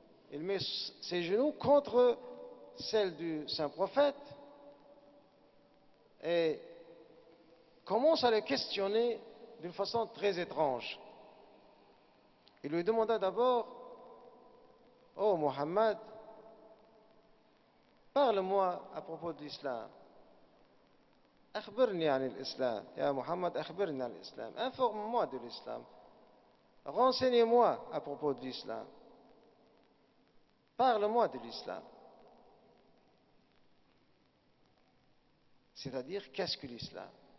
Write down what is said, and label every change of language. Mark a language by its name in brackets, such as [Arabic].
[French] Il met ses genoux contre celle du saint prophète et commence à le questionner d'une façon très étrange. Il lui demanda d'abord: Oh Mohammed, parle-moi à propos de l'islam. [Arabic] أخبرني عن الإسلام يا محمد، أخبرني عن الإسلام. [French] Informe-moi de l'islam. Renseignez-moi à propos de l'islam. Parle-moi de l'islam. C'est-à-dire, qu'est-ce que l'islam?